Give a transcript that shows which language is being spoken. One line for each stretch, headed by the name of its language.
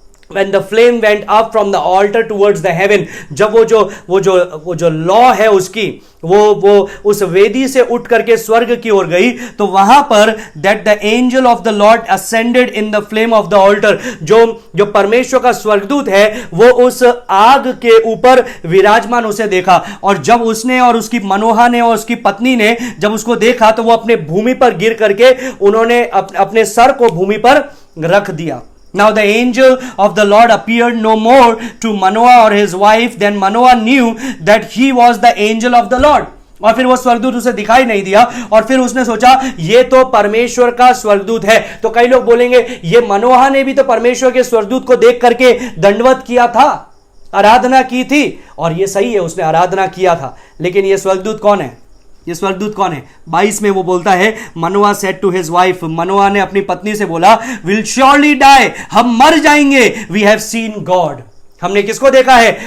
English: When the flame went up from the altar towards the heaven,
Hindi: जब वो जो law है उसकी वो उस वेदी से उठ करके स्वर्ग की ओर गई, तो वहां पर
English: that the angel of the Lord ascended in the flame of the altar,
Hindi: जो परमेश्वर का स्वर्गदूत है वो उस आग के ऊपर विराजमान उसे देखा। और जब उसने और उसकी मनोहा ने और उसकी पत्नी ने जब उसको देखा, तो वो अपने भूमि पर गिर करके उन्होंने अपने सर को भूमि पर रख दिया।
English: Now the angel of the Lord appeared no more to Manoah or his wife. Then Manoah knew that he was the angel of the Lord.
Hindi: और फिर वो स्वर्गदूत उसे दिखाई नहीं दिया और फिर उसने सोचा ये तो परमेश्वर का स्वर्गदूत है। तो कई लोग बोलेंगे ये मनोहा ने भी तो परमेश्वर के स्वर्गदूत को देख करके दंडवत किया था, आराधना की थी, और ये सही है, उसने आराधना किया था। लेकिन ये स्वर्गदूत कौन है? ये स्वर्गदूत कौन है? 22 में वो बोलता है,
English: Manoah said to his wife,
Hindi: मनोआ ने अपनी पत्नी से बोला,
English: will surely die,
Hindi: हम मर जाएंगे,
English: We have seen God.
Hindi: हमने किसको देखा है?